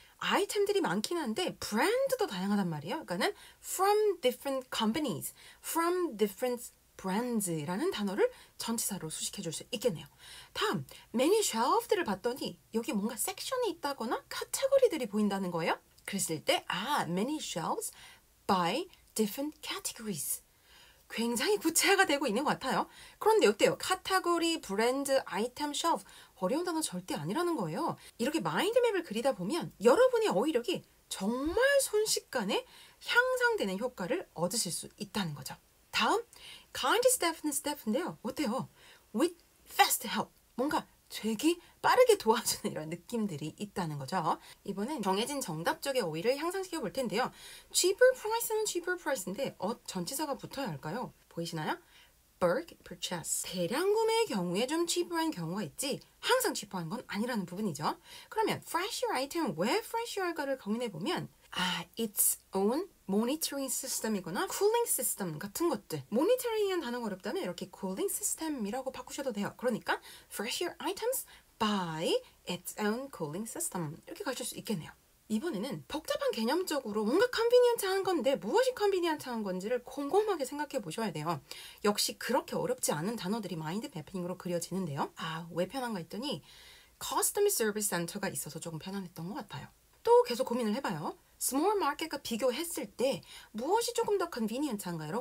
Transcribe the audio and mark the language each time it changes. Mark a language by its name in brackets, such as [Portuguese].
[Korean] 아이템들이 많긴 한데 브랜드도 다양하단 말이에요. 그러니까는 [English] from different companies, from different brands [Korean] 라는 단어를 전치사로 수식해 줄 수 있겠네요. 다음, many shelf들을 봤더니 여기 뭔가 섹션이 있다거나 카테고리들이 보인다는 거예요. 그랬을 때 [English] many shelves by different categories. [Korean] 굉장히 구체화가 되고 있는 것 같아요. 그런데 어때요? 카테고리, 브랜드, 아이템, 쉘프 어려운 단어 절대 아니라는 거예요. 이렇게 마인드맵을 그리다 보면 여러분의 어휘력이 정말 순식간에 향상되는 효과를 얻으실 수 있다는 거죠. 다음, kind staff는 staff인데요. 어때요? [English] with fast help. [Korean] 뭔가 되게 빠르게 도와주는 이런 느낌들이 있다는 거죠. 이번엔 정해진 정답적의 어휘를 향상시켜 볼 텐데요. [English] cheaper price [Korean] 는 cheaper price인데 전치사가 붙어야 할까요? 보이시나요? [English] bulk purchase. [Korean] 대량 구매의 경우에 좀 cheaper한 경우가 있지 항상 cheaper한 건 아니라는 부분이죠. 그러면 fresher item 왜 fresher 할까를 고민해 보면 [English] its own monitoring system [Korean] 이거나 cooling system 같은 것들. monitoring이라는 단어가 어렵다면 이렇게 cooling system이라고 바꾸셔도 돼요. 그러니까 [English] fresher items by its own cooling system [Korean] 이렇게 가실 수 있겠네요. 이번에는 복잡한 개념적으로 뭔가 컨비니언트한 건데 무엇이 컨비니언트한 건지를 곰곰하게 생각해 보셔야 돼요. 역시 그렇게 어렵지 않은 단어들이 마인드 매핑으로 그려지는데요. 왜 편한가 했더니 Customer Service Center가 있어서 조금 편안했던 것 같아요. 또 계속 고민을 해봐요. 스몰 마켓과 비교했을 때 무엇이 조금 더 컨비니언트한가요?